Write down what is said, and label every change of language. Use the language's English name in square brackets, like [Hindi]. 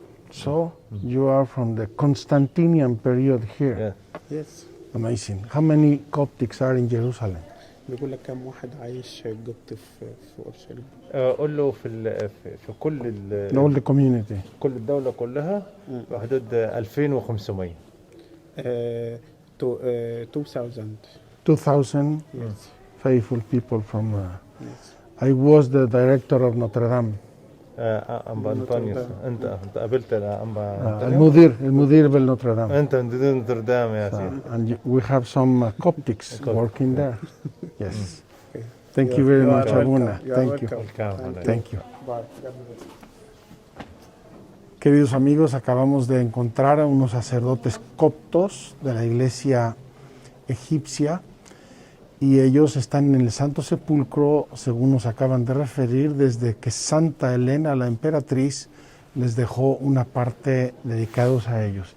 [English] So you are from the Constantinian period here. Yeah. Yes. Amazing. How many Coptics are in Jerusalem? [Arabic] بيقول لك كم واحد عايش قبط في اورشليم؟ قول له في كل [English] In all the community. [Arabic] كل الدولة كلها بحدود 2500. [English] 2000. 2,000 Yes. faithful people from. Yes. I was the director of Notre Dame. [Arabic] أنبا أنطونيوس أنت قابلت أنبا المدير بالنوتر دام. أنت مدير نوتردام يا سيدي. [English] And we have some Coptics working there. Yes. Thank you very much, Abuna. Thank you. Thank you. Bye. [Spanish] Queridos amigos, acabamos de encontrar a unos sacerdotes coptos de la iglesia egipcia y ellos están en el Santo Sepulcro, según nos acaban de referir, desde que Santa Elena, la emperatriz, les dejó una parte dedicados a ellos.